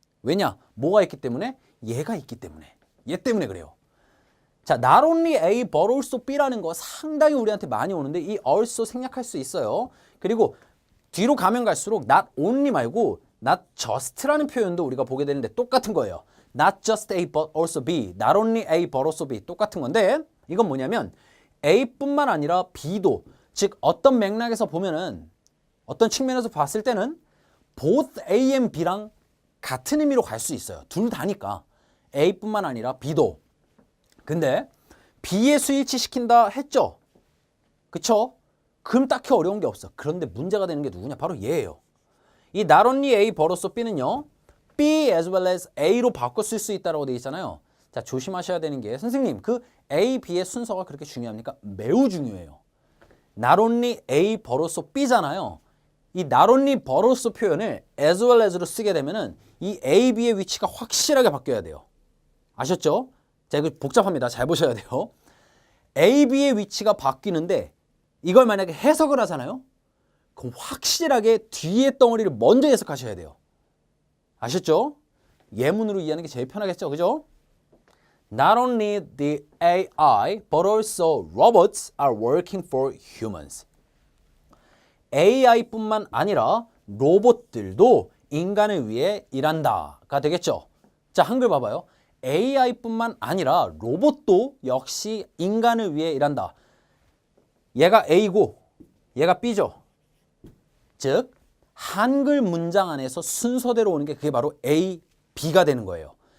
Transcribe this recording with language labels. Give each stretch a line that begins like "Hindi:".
Korean: 왜냐? 뭐가 있기 때문에? 얘가 있기 때문에. 얘 때문에 그래요. 자, not only A but also B라는 거 상당히 우리한테 많이 오는데 이 also 생략할 수 있어요. 그리고 뒤로 가면 갈수록 not only 말고 not just라는 표현도 우리가 보게 되는데 똑같은 거예요.
English: Not just A but also B. Not only A but also B.
Korean: 똑같은 건데 이건 뭐냐면 A뿐만 아니라 B도, 즉 어떤 맥락에서 보면은 어떤 측면에서 봤을 때는 both A and B랑 같은 의미로 갈 수 있어요. 둘 다니까. A뿐만 아니라 B도. 근데 B에 스위치 시킨다 했죠? 그쵸? 그럼 딱히 어려운 게 없어. 그런데 문제가 되는 게 누구냐? 바로 얘예요. 이 not only A 벌어서 B는요. B as well as A로 바꿔 쓸 수 있다고 되어 있잖아요. 자, 조심하셔야 되는 게 선생님 그 A, B의 순서가 그렇게 중요합니까? 매우 중요해요. not only A 벌어서 B잖아요. 이 not only 벌어서 표현을 as well as로 쓰게 되면은 이 A, B의 위치가 확실하게 바뀌어야 돼요. 아셨죠? 자, 이거 복잡합니다. 잘 보셔야 돼요. A, B의 위치가 바뀌는데 이걸 만약에 해석을 하잖아요. 그럼 확실하게 뒤에 덩어리를 먼저 해석하셔야 돼요. 아셨죠? 예문으로 이해하는 게 제일 편하겠죠? 그죠?
English: Not only the AI, but also robots are working for humans.
Korean: AI뿐만 아니라 로봇들도 인간을 위해 일한다가 되겠죠. 자, 한글 봐봐요. AI뿐만 아니라 로봇도 역시 인간을 위해 일한다. 얘가 A고 얘가 B죠. 즉 한글 문장 안에서 순서대로 오는 게 그게 바로 A, B가 되는 거예요.